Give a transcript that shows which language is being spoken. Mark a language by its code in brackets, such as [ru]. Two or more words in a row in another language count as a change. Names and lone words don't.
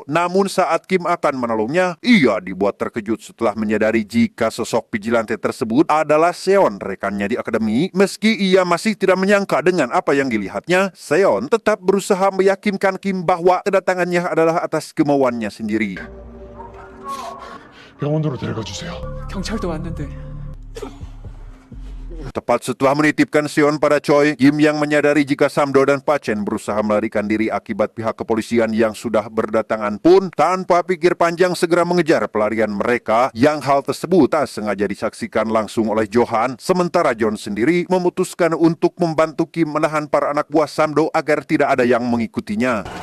[id] Namun saat Kim akan menolongnya, ia dibuat terkejut setelah menyadari jika sosok vigilante tersebut adalah Seon, rekannya di akademi. Meski ia masih tidak menyangka dengan apa yang dilihatnya, Seon tetap berusaha meyakinkan Kim bahwa kedatangannya adalah atas kemauannya sendiri. [ko] 병원으로 데려가 주세요. 경찰도 왔는데 [id] Tepat setelah menitipkan Seon pada Choi, Kim yang menyadari jika Samdo dan Pa-chen berusaha melarikan diri akibat pihak kepolisian yang sudah berdatangan pun tanpa pikir panjang segera mengejar pelarian mereka, yang hal tersebut tak sengaja disaksikan langsung oleh Johan, sementara John sendiri memutuskan untuk membantu Kim menahan para anak buah Samdo agar tidak ada yang mengikutinya.